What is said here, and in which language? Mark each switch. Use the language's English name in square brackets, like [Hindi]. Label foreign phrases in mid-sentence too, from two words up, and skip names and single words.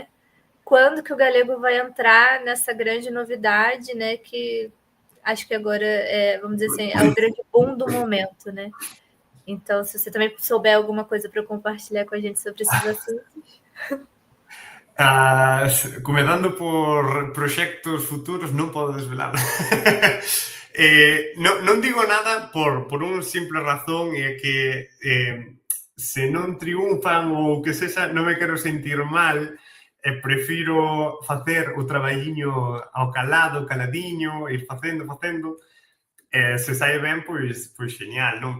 [Portuguese] Quando que o galego vai entrar nessa grande novidade, né? Que acho que agora, vamos dizer assim, é o grande boom do momento, né? Então, se você também souber alguma coisa para compartilhar com a gente sobre esses assuntos. [Galician] Comezando por proxectos futuros, non podo desvelar. Non digo nada por un simple razón, e é que se non triunfan ou que sexa, non me quero sentir mal, e prefiro facer o traballiño ao calado, caladiño, ir facendo, se sai ben, pois genial, non?